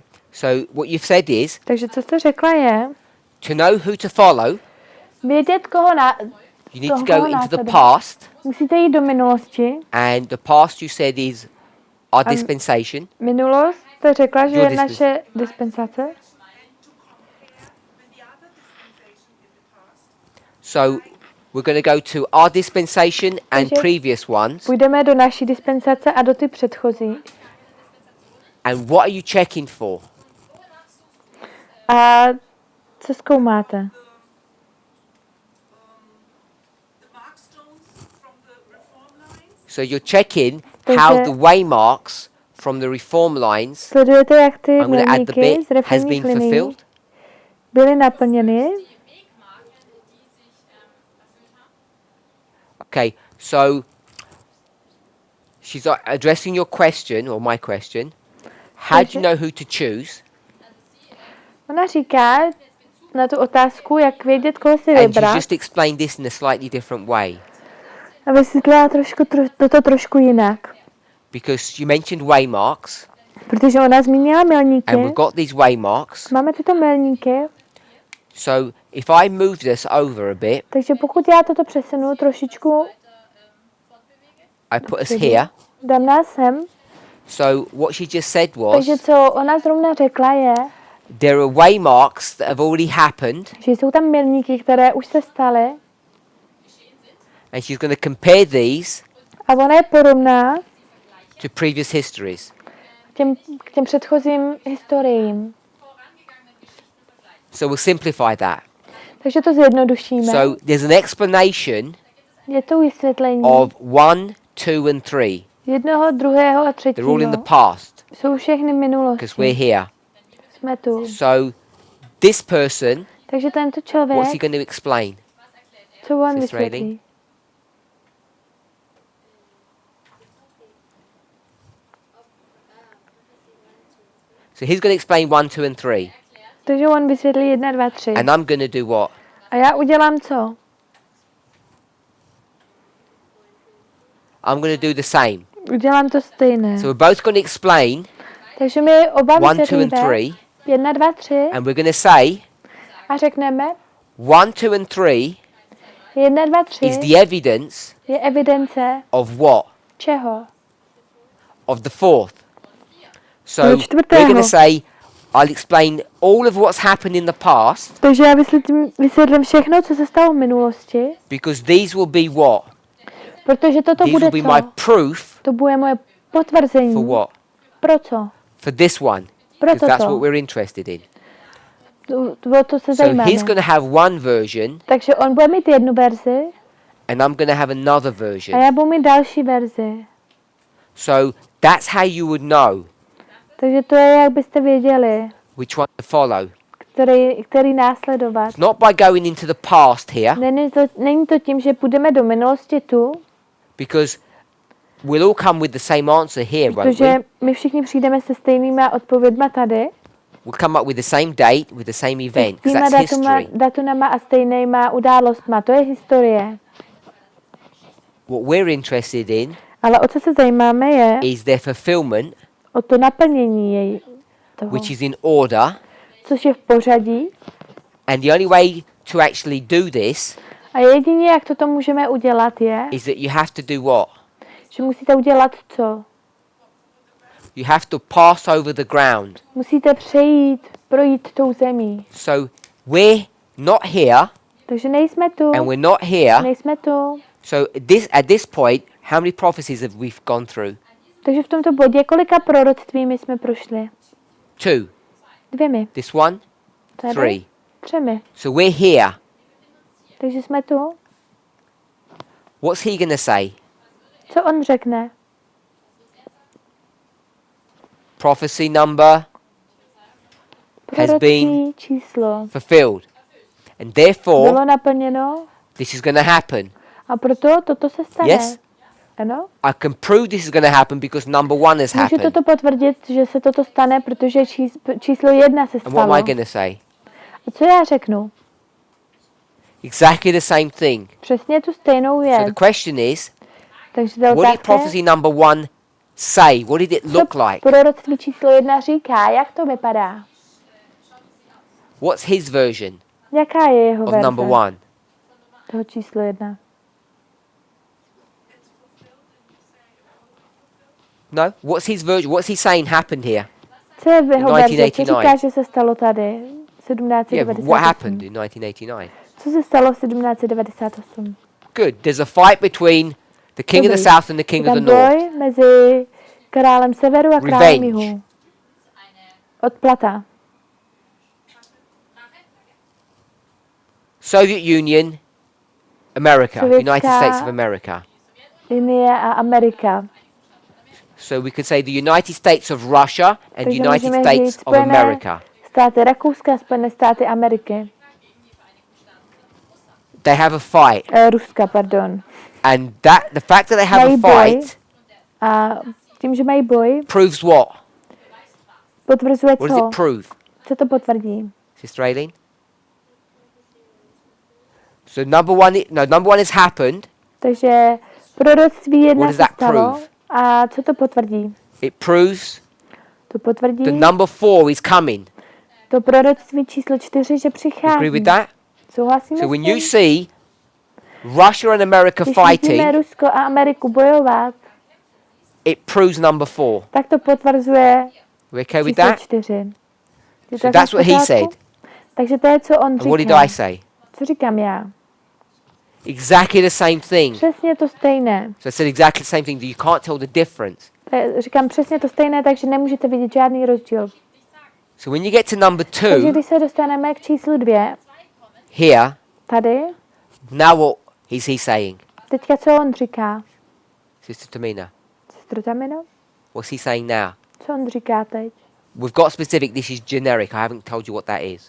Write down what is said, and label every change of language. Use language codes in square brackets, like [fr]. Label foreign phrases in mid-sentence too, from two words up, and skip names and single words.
[en] So what you've said is [cs] Takže co jste řekla je, [en] to know who to follow, [cs] vědět, [en] you need to [cs] Toho [en] go into the [cs] následovat. [en] past, [cs] musíte jít do minulosti. [en] and the past you said is our dispensation. [cs] Minulost jste řekla, že [en] Your [cs] je naše dispensace. [en] And to compare with the other dispensation in the past. So we're going to go to our dispensation and [cs] Takže- [en] previous ones. [cs] Půjdeme do naší dispensace a do ty předchozí. [en] And what are you checking for? [cs] A co zkoumáte? [en] The markstones from the reform lines. So you're checking [cs] Takže- [en] how the waymarks from the reform lines, [cs] Sledujete, jak ty [en] I'm going to add the [cs] milníky [en] bit, [cs] z [en] has [cs] reformních [en] been [cs] linií [en] fulfilled. [cs] byly naplněny. [de] Die Wegmarken, die sich erfüllt haben. [en] Okay, so she's addressing your question or my question. How do you know who to choose? [cs] Ona říká na tu otázku, jak vědět, koho si [en] And you [cs] vybrat. [en] just explained this in a slightly different way. [cs] A vysvětlila toto trošku jinak. [en] Because you mentioned waymarks, [cs] Protože ona zmínila milníky. [en] and we've got these waymarks. [cs] Máme tyto milníky, [en] So if I move this over a bit, [cs] takže pokud já toto přesunu trošičku, [en] I put us here. [cs] dám nás sem. [en] So what she just said [cs] Takže [en] was, [cs] co ona zrovna řekla je, [en] there are waymarks that have already happened, [cs] že jsou tam milníky, které už se staly [en] and she's going to compare these [cs] a ona je porovná [en] to previous histories. [cs] k těm předchozím historiím. [en] So we'll simplify that. [cs] Takže to zjednodušíme. [en] So there's an explanation [cs] Je to vysvětlení [en] of 1, 2, and 3. [cs] jednoho, druhého a [en] They're all in the [cs] třetího. [en] past [cs] Jsou všechny [en] because [cs] minulosti. [en] we're here. [cs] Jsme tu. [en] So this person, [cs] Takže tento [en] what's [cs] člověk, [en] he going to explain? [cs] co on [en] Sister Aileen? [cs] vysvětlí? [en] So he's going to explain 1, 2, and 3. [cs] Takže on vysvětlí 1, 2, 3. [en] And I'm going to do what? [cs] A já udělám co? [en] I'm going to do the same. [cs] Udělám to stejné. [en] So we're both going to explain [cs] Takže my oba [en] 1, 2, and [cs] vysvětlíme [en] 3. [cs] 1, 2, 3 [en] And we're going to say [cs] a řekneme [en] 1, 2, and 3 [cs] 1, 2, 3 [en] is the evidence [cs] je evidence [en] of what? [cs] čeho? [en] Of the fourth. So [cs] Toho [en] we're [cs] čtvrtého. [en] going to say, I'll explain all of what's happened in the past [cs] Takže já vysvětlím všechno, co se stalo v minulosti, [en] because these will be what? [cs] protože toto [en] These [cs] bude [en] will be my [cs] co? [en] proof [cs] To bude moje potvrzení. [en] for what? [cs] Pro co? [en] For this one. [cs] Pro [en] Because that's what [cs] toto. [en] we're interested in. [cs] O to se [en] So [cs] zajímáme. [en] he's going to have one version [cs] Takže on bude mít jednu verzi [en] and I'm going to have another [cs] a [en] version. [cs] já budu mít další verzi. [en] So that's how you would know [cs] Takže to je, jak byste věděli, [en] which one to follow. [cs] který následovat. [en] It's not by going into the past here [cs] Není to tím, že půjdeme do minulosti tu, [en] because we'll all come with the same answer here, won't [cs] protože [en] we? [cs] my všichni přijdeme se stejnýma odpovědma tady, [en] We'll come up with the same date, with the same event, because [cs] stejnýma [en] that's history. [cs] datumama a stejnýma událostma. To je historie. [en] What we're interested in [cs] Ale o co se zajímáme je [en] is their fulfillment, [cs] o to naplnění jej toho, [en] which is in order. [cs] což je v pořadí. [en] And the only way to actually do this [cs] A jedině, jak toto můžeme udělat, je, [en] is that you have to do what? [cs] že musíte udělat co? [en] You have to pass over the ground. [cs] Musíte projít tou zemí. [en] So we're not here [cs] Takže nejsme tu, [en] and we're not here. [cs] nejsme tu. [en] So at this point, how many prophecies have we gone through? [cs] Takže v tomto bodě, kolika proroctvími jsme prošli? [en] 2. [cs] 2. [en] This one, [cs] Tady? [en] 3. [cs] 3. [en] So we're here. [cs] Takže jsme tu. [en] What's he going to say? [cs] Co on řekne? [en] Prophecy number has been [cs] Proroctví číslo [en] fulfilled. And therefore, [cs] bylo naplněno [en] this is going to happen. [cs] a proto toto se stane. [en] Yes? [cs] Ano? [en] I can prove this is going to happen because number 1 has [cs] Můžu [en] happened. [cs] toto potvrdit, že se toto stane, protože číslo 1 se [en] And what am [cs] stalo. [en] I going to say? [cs] A co já řeknu? [en] Exactly the same thing. [cs] Přesně tu stejnou [en] So [cs] věc. [en] the question is, [cs] Takže ta [en] what did [cs] otázka je, [en] prophecy number 1 say? What did it look [cs] co [en] like? [cs] proroctví číslo 1 říká? Jak to vypadá? [en] What's his version [cs] Jaká je jeho [en] of [cs] verze [en] number 1? [cs] toho číslo 1? [en] No? What's his version? What's he saying happened here? [cs] Co je v jeho verze? Co [en] 1989. [cs] říká, že se stalo tady? [en] Yeah, what 1798. happened in 1989? [cs] Co se stalo v 1798? [en] Good. There's a fight between the king of the [cs] Dobrý. [en] south and the [cs] Je [en] king of [cs] tam [en] the north. [cs] boj mezi králem severu a králem [en] Revenge. [cs] jihu. Odplata. [en] Soviet Union, America, [cs] Sovětská- [en] United States of America. [cs] Linie a Amerika. [en] So we could say the United States of Russia and [cs] Takže [en] United [cs] můžeme [en] States [cs] říct [en] of [cs] Spojené [en] America. [cs] státy Rakouska a Spojené státy Ameriky. [en] They have a fight. [cs] Ruska, pardon. [en] And the fact that they have [cs] Mají [en] a [cs] boj. [en] fight [cs] A tím, že mají boj, [en] proves what? [cs] potvrzuje [en] What does [cs] co? [en] it prove? [cs] Co to potvrdí? [en] Sister Aileen? So number one has happened. [cs] Takže proroctví [en] What [cs] 1 [en] does [cs] se [en] that [cs] stalo. [en] prove? [cs] A co to potvrdí? [en] It proves [cs] To potvrdí [en] the number 4 is coming. [cs] to proroctví číslo 4, že [en] Agree [cs] přichází. [en] with that? [cs] Souhlasíme [en] So [cs] s [en] when [cs] tím? [en] you see Russia and America [cs] Když vidíme [en] fighting, [cs] Rusko a Ameriku bojovat, [en] it proves number 4. [cs] tak to potvrzuje [en] We okay with [cs] číslo [en] that? [cs] 4. Je [en] So [cs] to [en] that's [cs] v [en] what he [cs] pořádku? [en] said. [cs] Takže to je, co on [en] And what did [cs] říká. [en] I say? [cs] Co říkám já? [en] Exactly the same thing. [cs] Přesně to stejné. [en] So I said exactly the same thing. You can't tell the difference. [cs] Říkám přesně to stejné, takže nemůžete vidět žádný rozdíl. [en] So when you get to number [cs] Takže [en] 2, [cs] když se dostaneme k číslu 2, [en] here, [cs] tady, [en] now what is he saying? [cs] teďka co on říká? [en] Sister Tamina, [cs] Sestro Tamino? [en] what's he saying now? [cs] Co on říká teď? [en] We've got specific, this is generic. I haven't told you what that is.